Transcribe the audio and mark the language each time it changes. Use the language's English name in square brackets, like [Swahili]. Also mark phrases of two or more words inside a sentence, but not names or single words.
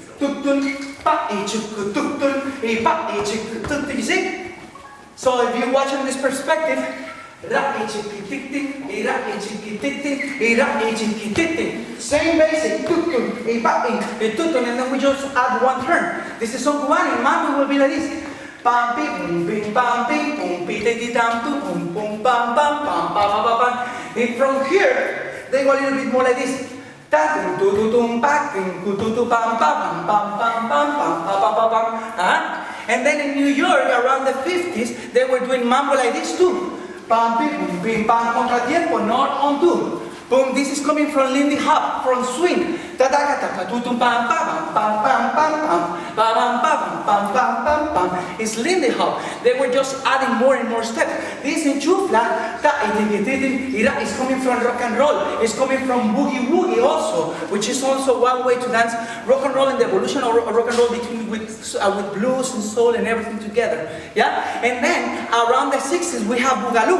[English] You see? So if you watch from this perspective, same basic, and then we just add one turn. This is son cubano, and mambo will be like this. Pam pim pim pam pim pum pi dam tu pum pum pam pam pam pam pam pam. And from here they go a little bit more like this. And then in New York around the 50s they were doing mambo like this too. Pam pim pim pam contratiempo, not on two. Boom, this is coming from Lindy Hop, from swing. Pam pam It's Lindy Hop. They were just adding more and more steps. This in Chufla is coming from rock and roll. It's coming from boogie woogie also, which is also one way to dance rock and roll and the evolution of rock and roll between with blues and soul and everything together. Yeah, and then around the 60s we have Boogaloo.